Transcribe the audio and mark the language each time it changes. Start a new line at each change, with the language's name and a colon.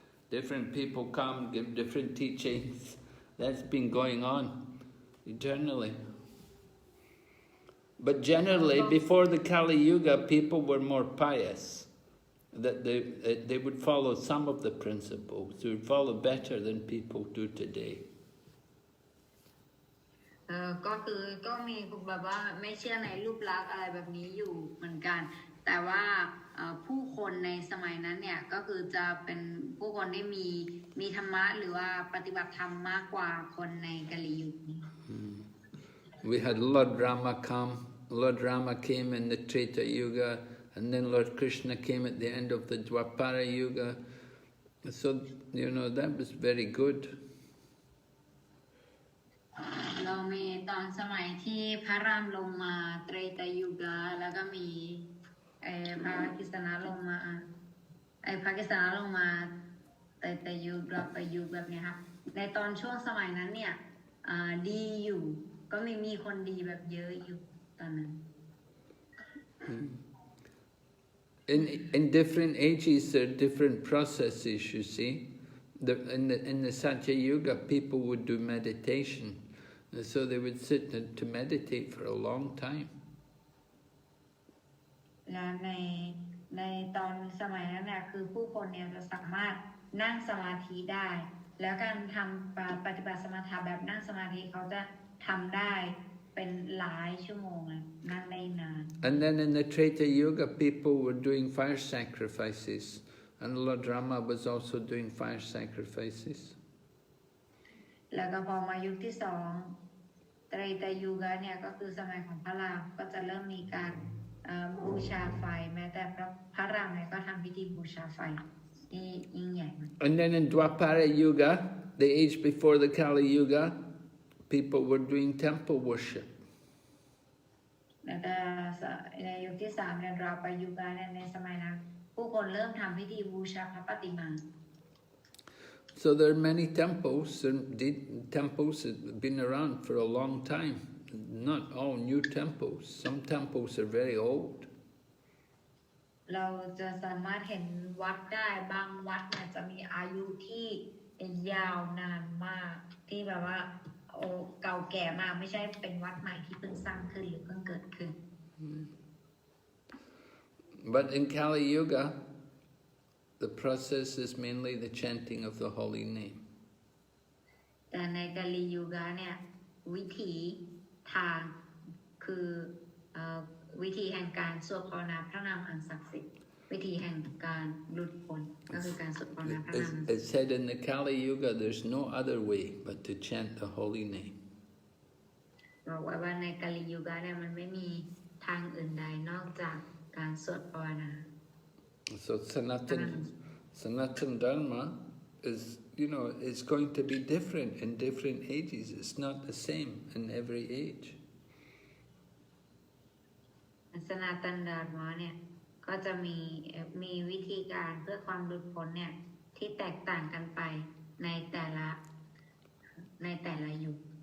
English: Different people come, give different teachings. That's been going on eternally. But generally, before the Kali Yuga, people were more pious. That they would follow some of the principles. They would follow better than people do today.
Thai: ก็คือก็มีแบบว่าไม่เชื่อในรูปลักษณ์อะไรแบบนี้อยู่เหมือนกันแต่ว่าผู้คนในสมัยนั้นเนี่ยก็คือจะเป็นผู้คนที่มีธรรมะหรือว่าปฏิบัติธรรมมากกว่าคนในกาลียุคนี้
English: We had Lord Rama come. Lord Rama came in the Treta Yuga, and then Lord Krishna came at the end of the Dwapara Yuga. So, you know, that was very good.
Thai: เรามีตอนสมัยที่พระรามลงมาเตรตยุกะแล้วก็มีพระกิษณะลงมาพระกิษณะลงมาเตรตยุกะไปยุกแบบนี้ครับในตอนช่วงสมัยนั้นเนี่ยดีอยู่ก็มีคนดีแบบเยอะอยู่ตอนนั้น
English: In different ages, there are different processes, you see. In the Satya Yuga, people would do meditation. So they would sit to meditate for a long time.
Thai: และในตอนสมัยนั้นเนี่ยคือผู้คนเนี่ยจะสามารถนั่งสมาธิได้แล้วการทำปฏิบัติสมถะแบบนั่งสมาธิเขาจะทำได้เป็นหลายชั่วโมงเลยนั่งได้นาน
English: And then in the Treta Yuga, people were doing fire sacrifices. And Lord Rama was also doing fire sacrifices.
Thai: แล้วก็พอมายุคที่สองไตรตยุกะเนี่ยก็คือสมัยของพระรามก็จะเริ่มมีการบูชาไฟแม้แต่พระรามเนี่ยก็ทำพิธีบูชาไฟที่ยิ่งใหญ่
English: And then in Dwapara Yuga, the age before the Kali Yuga, people were doing temple worship.
Thai: แล้วก็ในยุคที่สามเนี่ยดวาปยุกะเนี่ยในสมัยนั้นผู้คนเริ่มทำพิธีบูชาพระปฏิมา
English: So there are many temples, and temples have been around for a long time. Not all new temples. Some temples are very old.
Thai: เราจะสามารถเห็นวัดได้บางวัดเนี่ยจะมีอายุที่ยาวนานมากที่แบบว่าเก่าแก่มากไม่ใช่เป็นวัดใหม่ที่เพิ่งสร้างขึ้นหรือเพิ่งเกิดขึ้น
English: But in Kali Yuga, the process is mainly the chanting of the holy name.
Thai: แต่ในกาลียุกะเนี่ยวิธีทางคือวิธีแห่งการสวดภาวนาพระนามอันศักดิ์สิทธิ์วิธีแห่งการหลุดพ้นก็คือการสวดภาวนาพระนาม
English: It said in the Kali Yuga, there's no other way but to chant the holy name.
Thai: บอกว่าในกาลียุกะเนี่ยมันไม่มีทางอื่นใดนอกจากการสวดภาวนา
English: So Sanatana Dharma is, it's going to be different in different ages. It's not the same in every age.
Thai: สนาตันดาร์มะเนี่ยก็จะมีวิธีการเพื่อความหลุดพ้นเนี่ยที่แตกต่างกันไปในแต่ละยุค